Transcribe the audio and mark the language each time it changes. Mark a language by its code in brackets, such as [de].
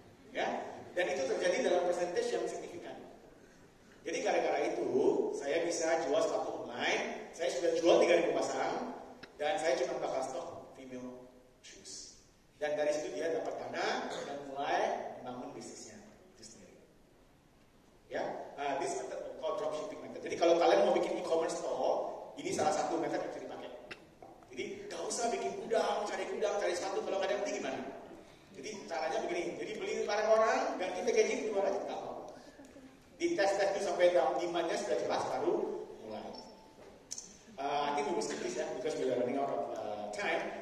[id] Ya, dan itu terjadi dalam percentage yang signifikan. Jadi gara-gara itu saya bisa jual sepatu online, saya sudah jual 3.000 pasang, dan saya cuma bakal stok [en] female shoes. [id] Dan dari situ dia dapat dana dan mulai membangun bisnisnya itu sendiri. [en] Ya, this method called dropshipping method. [id] Jadi kalau kalian mau bikin e-commerce store, ini salah satu method yang bisa dipakai. Jadi gak usah bikin gudang, cari sepatu kalau nggak ada beli gimana? Jadi caranya begini. Jadi beli barang orang, ganti packaging jual aja nggak apa. Di tes itu sampai demandnya sudah jelas baru mulai. [en] I think we will skip this because we are running out of time.